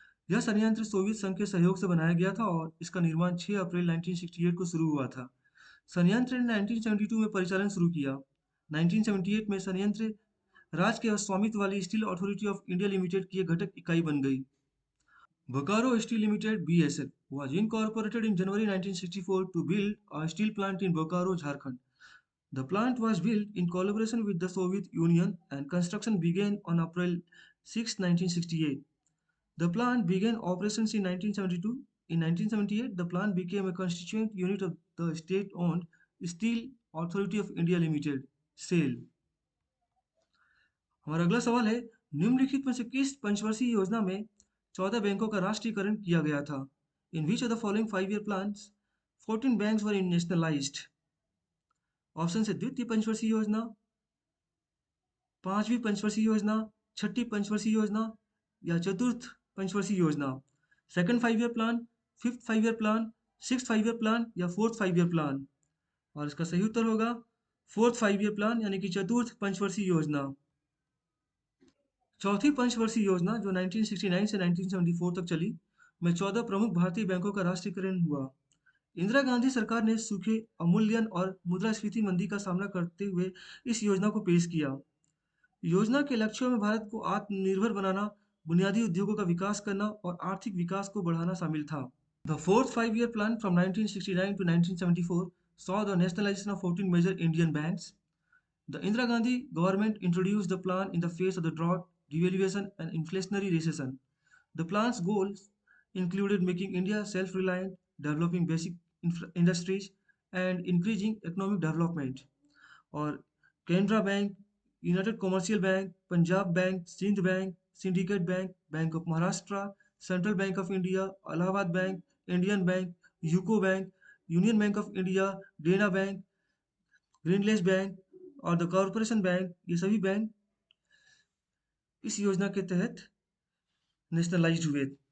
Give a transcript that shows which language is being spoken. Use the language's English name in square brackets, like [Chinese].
[Hindi] यह संयंत्र सोवियत संघ के सहयोग से बनाया गया था और इसका निर्माण 6 अप्रैल 1968 को शुरू हुआ था। संयंत्र ने 1972 में परिचालन शुरू किया। 1978 में संयंत्र राज्य के स्वामित्व वाली steel authority of India limited की एक घटक इकाई बन गई। [English] Bokaro Steel Limited (BSL) was incorporated in January 1964 to build a steel plant in Bokaro, Jharkhand. The plant was built in collaboration with the Soviet Union and construction began on April 6, 1968. The plant began operations in 1972. In 1978, the plant became a constituent unit of the state-owned Steel Authority of India Limited (SAIL). [Hindi] हमारा अगला सवाल है, निम्नलिखित में से किस पंचवर्षीय योजना में 14 बैंकों का राष्ट्रीयकरण किया गया था? [English] In which of the following 5 year plans 14 banks were nationalised? [Hindi] Option है द्वितीय पंचवर्षीय योजना, पांचवी पंचवर्षीय योजना, छठी पंचवर्षीय योजना या चतुर्थ पंचवर्षीय योजना। [English] Second 5 year plan, fifth 5 year plan, six 5 year plan या fourth 5 year plan. [Hindi] और इसका सही उत्तर होगा फोर्थ 5 ईयर प्लान, यानी कि चतुर्थ पंचवर्षीय योजना। चौथी पंचवर्षीय योजना जो 1969 से 1974 तक चली, में 14 प्रमुख भारतीय बैंकों का राष्ट्रीयकरण हुआ। इंदिरा गांधी सरकार ने सूखे, अवमूल्यन और मुद्रास्फीति मंदी का सामना करते हुए इस योजना को पेश किया। योजना के लक्ष्यों में भारत को आत्मनिर्भर बनाना, बुनियादी उद्योगों का विकास करना और आर्थिक विकास को बढ़ाना शामिल था। [English] The fourth 5 year plan from 1969 to 1974 saw the nationalization of 14 major Indian banks. The Indira Gandhi government introduced the plan in the face of the drought, devaluation, and inflationary recession. The plan's goals included making India self-reliant, developing basic industries, and increasing economic development. [Hindi] और Canara bank, United commercial bank, Punjab bank, Sindh bank, syndicate bank, bank of Maharashtra, central bank of India, Allahabad bank, Indian bank, UCO bank, union bank of India, देना bank, ग्रीनलेस bank और the corporation bank, ये सभी bank इस योजना के तहत nationalised हुए।